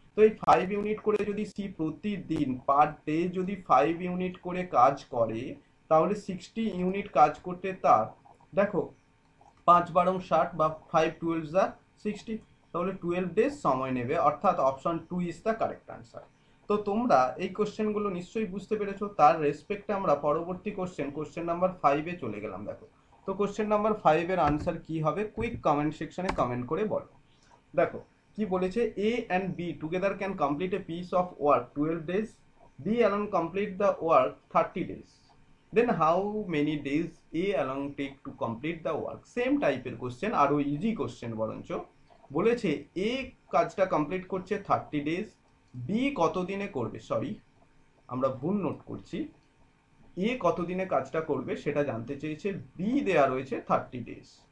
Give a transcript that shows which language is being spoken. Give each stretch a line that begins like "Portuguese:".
Bangla: তো এই 5 ইউনিট করে যদি সি প্রতিদিন পার ডে যদি 5 ইউনিট করে কাজ করে, তাহলে 60 ইউনিট কাজ করতে তার দেখো 5 12 60 বা 5 12 যা 60, তাহলে 12 ডেজ সময় নেবে। অর্থাৎ
English: Option 2 is the correct answer.
Bangla: তো তোমরা এই কোশ্চেনগুলো নিশ্চয়ই বুঝতে পেরেছো। তার রেসপেক্টে আমরা পরবর্তী কোশ্চেন নাম্বার 5 এ চলে গেলাম। দেখো তো কোশ্চেন নাম্বার 5 এর আনসার কি হবে, কুইক কমেন্ট সেকশনে কমেন্ট করে বলো। দেখো কি বলেছে,
English: A and B together can complete a piece of work 12 days, B alone complete the work 30 days, then how many days A alone take to complete the work?
Bangla: Same টাইপের question, আরো easy question বরঞ্চ। বলেছে এ কাজটা complete করছে 30 days, B কতদিনে করবে, sorry আমরা ভুল নোট করছি, এ কতদিনে কাজটা করবে সেটা জানতে চেয়েছে, বি দেয়া রয়েছে 30 ডেজ।